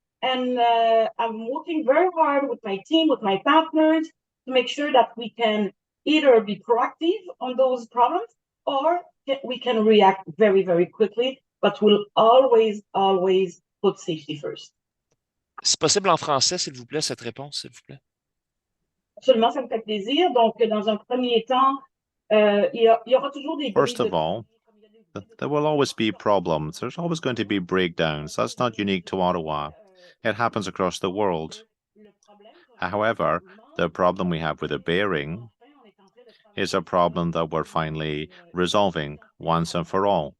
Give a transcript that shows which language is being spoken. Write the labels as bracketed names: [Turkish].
[English] And I'm working very hard with my team, with my partners, to make sure that we can either be proactive on those problems or we can react very, very quickly, but we'll always put safety first. [French] C'est possible en français, s'il vous plaît, cette réponse, s'il vous plaît? Absolument, ça me fait plaisir. Donc, dans un premier temps, il y aura toujours des [English] First of all, there will always be problems. There's always going to be breakdowns. That's not unique to Ottawa. It happens across the world. However, the problem we have with the bearing is a problem that we're finally resolving once and for all.